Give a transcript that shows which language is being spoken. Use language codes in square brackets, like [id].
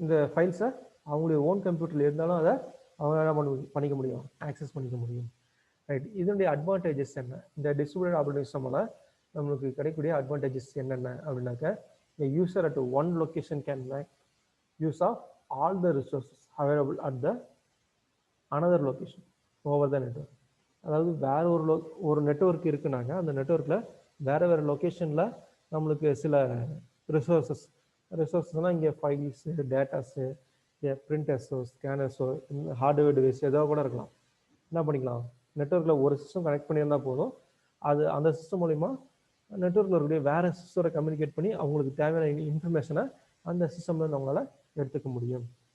[ta] இந்த ஃபைல்ஸை அவங்களுடைய ஓன் கம்ப்யூட்டரில் இருந்தாலும் அதை அவங்க என்ன பண்ணிக்க முடியும், ஆக்சஸ் பண்ணிக்க முடியும். ரைட், இதனுடைய அட்வான்டேஜஸ் என்ன, இந்த டிஸ்ட்ரிபியூட்டட் ஆப்ரேட்டிங் சிஸ்டமால் நம்மளுக்கு கிடைக்கக்கூடிய அட்வான்டேஜஸ் என்னென்ன அப்படின்னாக்க [en] a user at one location can make use of all the resources available at the another location over the network. [ta] அதாவது வேற ஒரு நெட்வொர்க் இருக்குனாங்க, அந்த நெட்வொர்க்கில் வேறு லொக்கேஷனில் நம்மளுக்கு சில ரிசோர்ஸஸ்னால் இங்கே ஃபைல்ஸு, டேட்டாஸு, பிரிண்டர்ஸோ, ஸ்கேனர்ஸோ, ஹார்ட்வேர் டிவைஸ் ஏதோ கூட இருக்கலாம். என்ன பண்ணிக்கலாம், நெட்வொர்க்கில் ஒரு சிஸ்டம் கனெக்ட் பண்ணியிருந்தால் போதும், அந்த சிஸ்டம் மூலிமா நெட்வொர்க்கில் இருக்கக்கூடிய வேறு சிஸ்டரை கம்யூனிகேட் பண்ணி அவங்களுக்கு தேவையான இன்ஃபர்மேஷனை அந்த சிஸ்டம்லேருந்து அவங்களால எடுத்துக்க முடியும்.